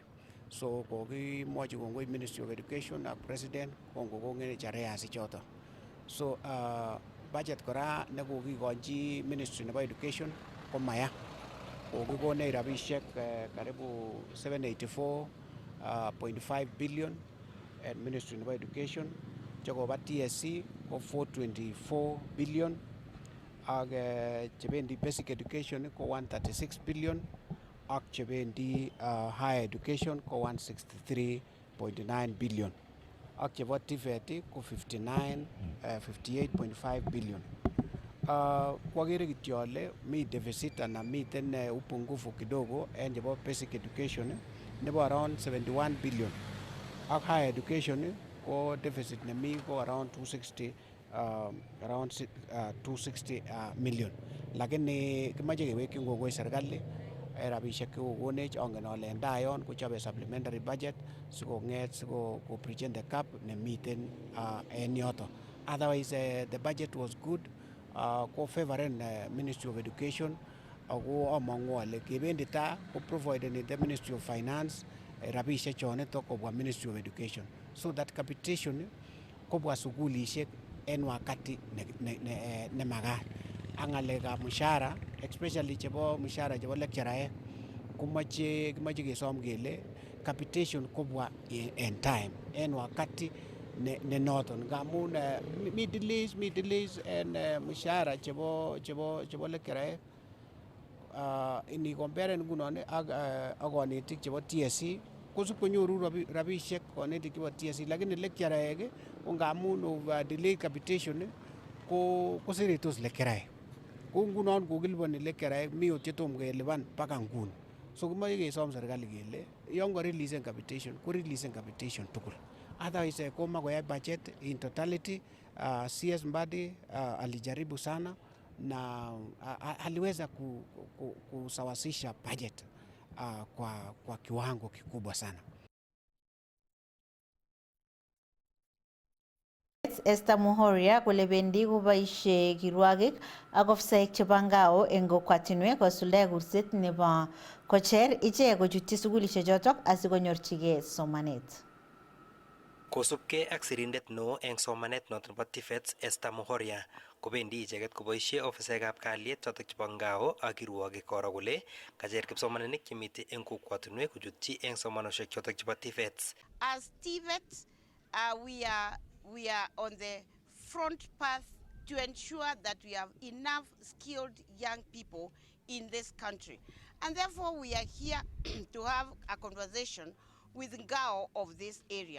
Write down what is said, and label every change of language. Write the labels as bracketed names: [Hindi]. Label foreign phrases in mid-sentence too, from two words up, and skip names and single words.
[Kalenjin] So kokimwochi kongoi [English] Ministry of Education [Kalenjin] ak President kongokonech arrears ichoto. So budget kora nekokikochi Ministry nebo Education ko maya. Kokikonech rabishek karibu 784.5 [English] billion at Ministry of Education. [Kalenjin] Chekoba TSC ko 424 billion. Ak chebendi [English] basic education [Kalenjin] ko 136 billion. Ak chebendi [English] higher education [Kalenjin] ko 163.9 billion. Ak chebo TVET ko 58.5 billion. Kwagere kityo ale mi deficit ana miten [Swahili] upungufu kidogo [Kalenjin] en chebo [English] basic education [Kalenjin] nebo around 71 billion. Ak [English] higher education [Kalenjin] ko deficit nemi ko around 260 million. Lakini kimache kewekyi ngongoi serikali rabishek chekokonech angen ale en tai yon kochobe [English] supplementary budget [Kalenjin] sikong'et siko bridgen [English] the gap [Kalenjin] nemiten en yoto. [English] Otherwise the budget was good. [Kalenjin] Ko favoren [English] Ministry of Education [Kalenjin] ako amang'u ale kebendi ta ko provideni [English] the Ministry of Finance [Kalenjin] rabishek chonitok kobwa [English] Ministry of Education so that capitation [Kalenjin] kobwa sukulishek en wakati ne magat. Ang ng'alekab mshahara especially chebo mshahara chebo lecturaek kimache kesom kele capitation kobwa en time en wakati ne noton ngamun mi delays en mshahara chebo lecturaek ini compare ngunon ak konetik chebo TSC kosip konyoru rabishek konetik chebo TSC lakini lecturaek ko ngamun [English] over delay capitation [Kalenjin] ko seretos lecturaek ko ngunon kokiliponi lecturaek mi ot chetom kelipan mpaka nguni. So kimache kesom serikali kele yon ko releasen capitation ko releasen capitation tugul. [Swahili] Otherwise [Kalenjin] koma koyai [English] budget in totality [Swahili] CS Mbadi alijaribu sana na aliweza kusawasisha budget kwa kiwango kikubwa sana. [Kalenjin] Esther Muhoria kole bendi koboisie kirwagik ak ofisaek chebo ngao eng kokwatinwek kosuldae kurset nebo kocher ichek kochutyi sukulishek chotok asikonyorchigei somanet. Kosubkei ak sirindet neo eng somanet noton nebo TVETs Esther Muhoria kobendi icheket koboisie ofisaekab kalyet chotok chebo ngao ak kirwogik koro kole kacher kipsomaninik chemite eng kokwatinwek kochutyi eng somanosiek chotok chebo TVETs. [English] As TVETs, we are on the front path to ensure that we have enough skilled young people in this country. And therefore we are here to have a conversation with Ngao of this area.